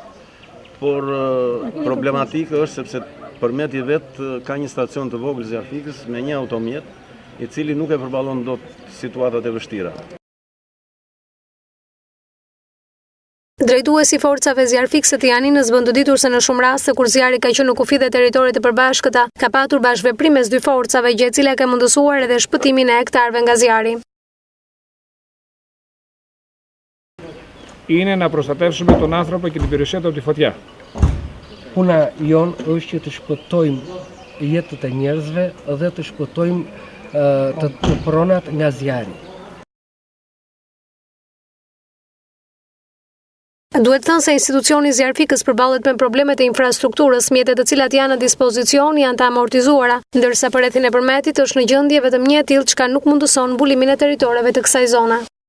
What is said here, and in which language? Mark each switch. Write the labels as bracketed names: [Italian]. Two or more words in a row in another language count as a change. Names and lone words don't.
[Albanian] Por problematikë është sepse përmeti vetë ka një stacion të vogël zjarfikës me një automjet, i cili nuk e përballon dot situatat e vështira. Drejtuesi i forcave zjarfikse të Janinës bën të ditur se në shumë raste kur zjarri ka qenë në kufi dhe territoret e përbashkëta, ka patur bashkëveprim mes dy forcave, gjë e cila ka mundësuar edhe shpëtimin e hektarëve nga zjarri. [Greek] Είναι να προστατεύσουμε τον άνθρωπο και την περιουσία του από τη φωτιά. [Albanian] Puna jon është që të shpëtojmë jetët e njerëzve dhe të shpëtojmë të pronat nga zjarri. Duhet thënë se institucioni zjarfikës përballet me problemet e infrastrukturës, mjetet të cilat janë në dispozicion janë të amortizuara, ndërsa përrethin e përmetit është në gjendje vetëm një e tillë çka nuk mundëson mbulimin e territoreve të kësaj zone.